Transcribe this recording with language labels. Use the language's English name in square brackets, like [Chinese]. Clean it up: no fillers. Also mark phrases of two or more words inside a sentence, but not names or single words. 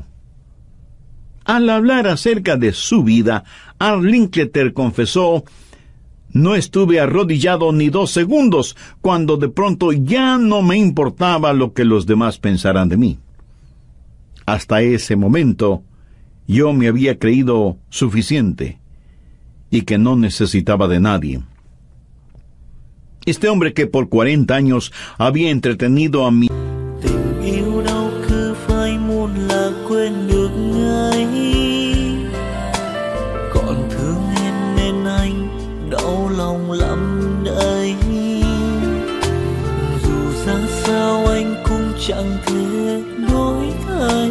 [Spanish] Al hablar acerca de su vida, Al Linkletter confesó: «No estuve arrodillado ni 2 segundos, cuando de pronto ya no me importaba lo que los demás pensaran de mí. Hasta ese momento, yo me había creído suficiente y que no necesitaba de nadie». Este hombre que por 40 años había entretenido a mi [Vietnamese] lòng lắm đấy, dù ra sao anh cũng chẳng thể đổi thay.